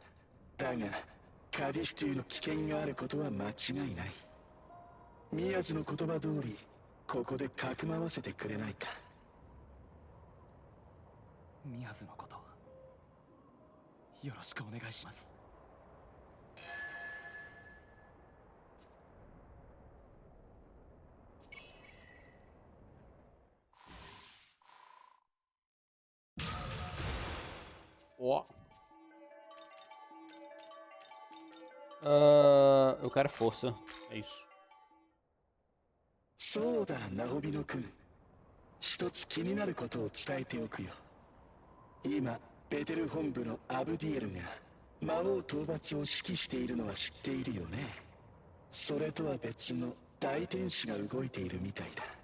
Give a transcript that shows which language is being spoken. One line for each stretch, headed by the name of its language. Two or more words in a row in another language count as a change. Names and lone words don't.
Japanese: だがカディシテュの危険があることは間違いない。宮津の言葉通りここでかくまわせてくれないか。宮津のことよろしくお願いします。
Portuguese: Ó. Eu quero força. É isso.
Japanese: そうだ、ナホビノ君。一つ気になることを伝えておくよ。今、ベテル本部のアブディエルが魔王討伐を指揮しているのは知っているよね。それとは別の大天使が動いているみたいだ。